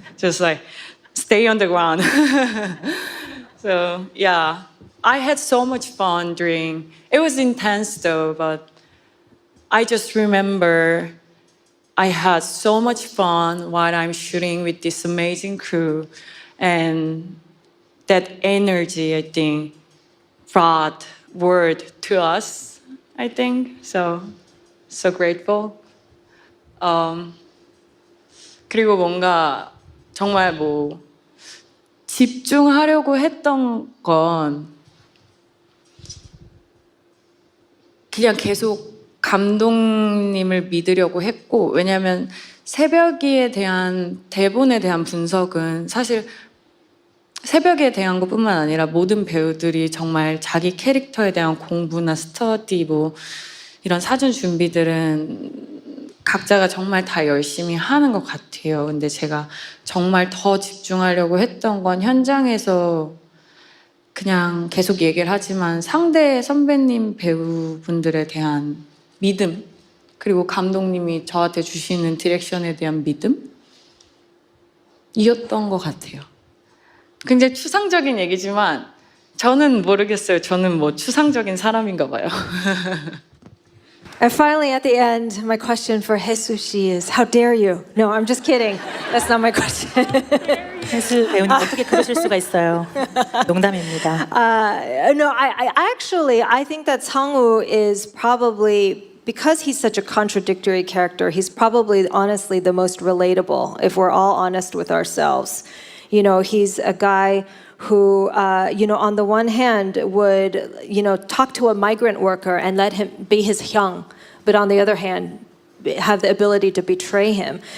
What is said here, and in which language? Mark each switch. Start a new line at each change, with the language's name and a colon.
English: Just like, stay on the ground. So yeah, I had so much fun during, it was intense though, but I just remember I had so much fun while I'm shooting with this amazing crew. And that energy, I think, brought word to us, I think. So grateful.
Korean: 그리고 뭔가 정말 뭐 집중하려고 했던 건 그냥 계속 감독님을 믿으려고 했고, 왜냐하면 새벽이에 대한 대본에 대한 분석은 사실 새벽에 대한 것뿐만 아니라 모든 배우들이 정말 자기 캐릭터에 대한 공부나 스터디 뭐 이런 사전 준비들은 각자가 정말 다 열심히 하는 것 같아요. 근데 제가 정말 더 집중하려고 했던 건 현장에서 그냥 계속 얘기를 하지만 상대 선배님 배우분들에 대한 믿음, 그리고 감독님이 저한테 주시는 디렉션에 대한 믿음이었던 것 같아요. 굉장히 추상적인 얘기지만 저는 모르겠어요. 저는 뭐 추상적인 사람인가 봐요.
English: And finally, at the end, my question for Hae-soo is, how dare you? No, I'm just kidding. That's not my question.
Korean: 혜수 배우님 어떻게 그러실 수가 있어요? 농담입니다.
English: No, I think that Sang-woo is probably, because he's such a contradictory character, he's probably honestly the most relatable if we're all honest with ourselves. You know, he's a guy who, on the one hand would, talk to a migrant worker and let him be his hyung, but on the other hand, have the ability to betray him.